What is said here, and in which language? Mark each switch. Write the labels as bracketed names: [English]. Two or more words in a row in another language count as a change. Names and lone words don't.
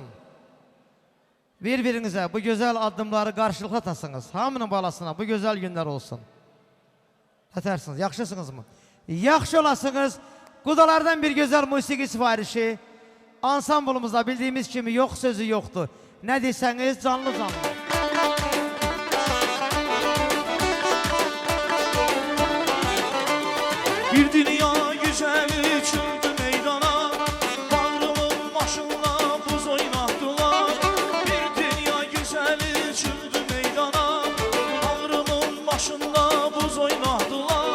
[Azerbaijani] Bir-birinizə bu gözəl addımları qarşılıqlı atasınız. Hamının balasına bu gözəl günlər olsun. Ətərsiniz, yaxşısınız mı? Yaxşı olasınız. Qudalardan bir gözəl musiqi sifarişi. Ansamblımızda bildiyimiz kimi yox sözü yoxdur. Nə desəniz canlı canlı. [Turkish] Bir dünya güzeli çıktı meydana, bağrımın başında buz oynattılar. Bir dünya güzeli çıktı meydana, bağrımın başında buz oynattılar.